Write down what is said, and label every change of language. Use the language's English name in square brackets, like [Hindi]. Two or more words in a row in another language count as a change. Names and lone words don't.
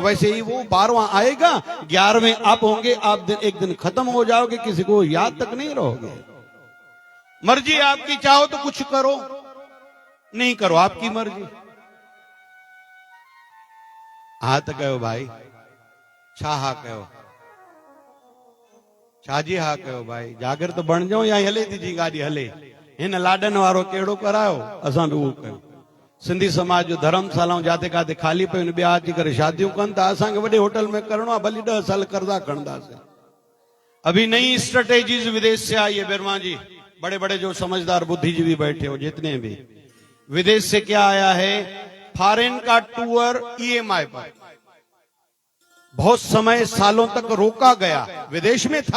[Hindi] वैसे ही वो 12वां आएगा, 11वें आप होंगे। आप एक दिन खत्म हो जाओगे, किसी को याद तक नहीं रहोगे। मर्जी आपकी, चाहो तो कुछ करो, नहीं करो आपकी मर्जी। हा तो कहो भाई, [Sindhi] छा हा कहो, छाजी हा [Hindi] कहो भाई, [Sindhi] जागृत बण जाओ या हले थी जी गाड़ी हले। हिन लाडन वारो केड़ो करायो, असां भी उहो कयूं। सिंधी समाज जो धर्मशालाऊं जाते काथे खाली पियूं, ॿिया अची करे शादियूं कनि था। असांखे वॾे होटल में करणो आहे, भली 10 साल कर्जा खणंदासीं। [Hindi] अभी नई स्ट्रेटेजीज विदेश से आई है बिरमा जी, बड़े बड़े जो समझदार बुद्धिजीवी बैठे हो जितने भी, विदेश से क्या आया है? फॉरेन का टूर EMI पर बहुत समय सालों तक रोका गया, विदेश में था।